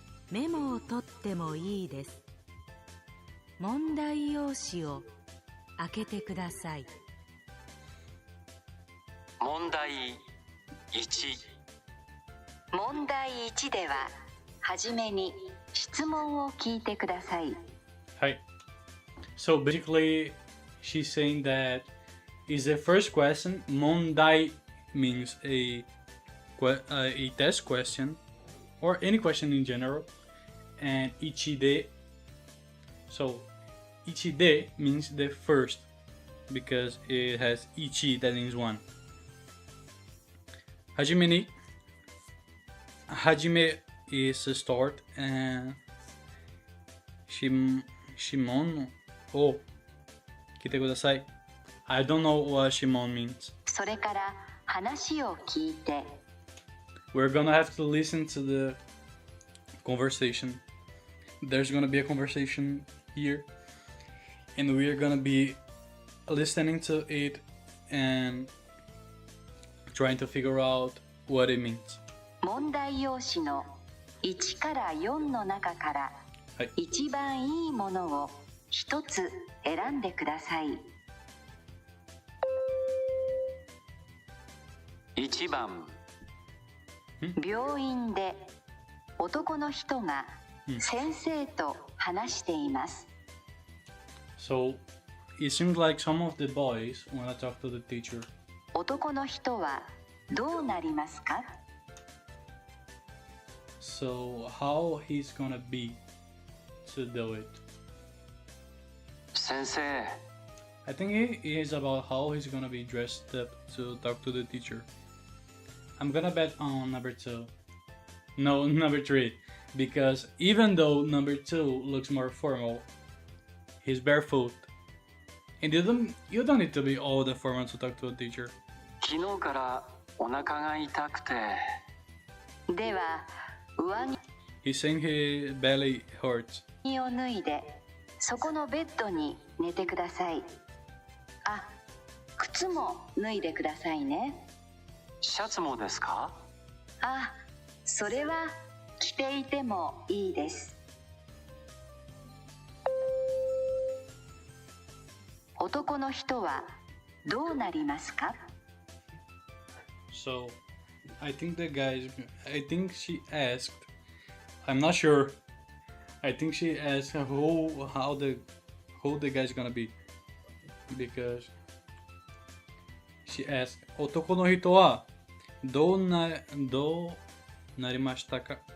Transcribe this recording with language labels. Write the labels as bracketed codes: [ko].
[ja] メモを取ってもいいです。問題用紙を開けてください。問題1。問題1でははじめに質問を聞いてください。 [en] Hi. So basically, she's saying that is the first question. Mondai means a test question or any question in general, and ichide. So ichide means the first because it has ichi that means one. Hajime ni. Hajime is a start and Shimon. [ja] Oh, kite kudasai. [en] I don't know what Shimon means. [ja] それから話を聞いて [en] We're gonna have to listen to the conversation. There's gonna be a conversation here, and we're gonna be listening to it and trying to figure out what it means. [ja] 問題用紙の1から4の中から一番いいものを一つ選んでください。 1番。病院で男の人が先生と話しています。 [en] So it seems like some of the boys wanna talk to the teacher. [ja] 男の人はどうなりますか？ [en] So how he's gonna be to do it? [ja] 先生、 [en] I think it is about how he's gonna be dressed up to talk to the teacher. I'm gonna bet on number 2. No, number 3. Because even though number 2 looks more formal, he's barefoot. And you don't need to be all the formal to talk to a teacher. [ja] 昨日からお腹が痛くて。では、上 [en] He's saying his belly hurts. [ja] 着を脱いで、そこのベッドに寝てください。あ、靴も脱いでくださいね。シャツもですか？あ、それは着ていてもいいです。男の人はどうなりますか？ [en] So, I think she asked, I'm not sure. I think she asked who the guy's gonna be. Because she asked, [ja] 男の人はどうなりましたか?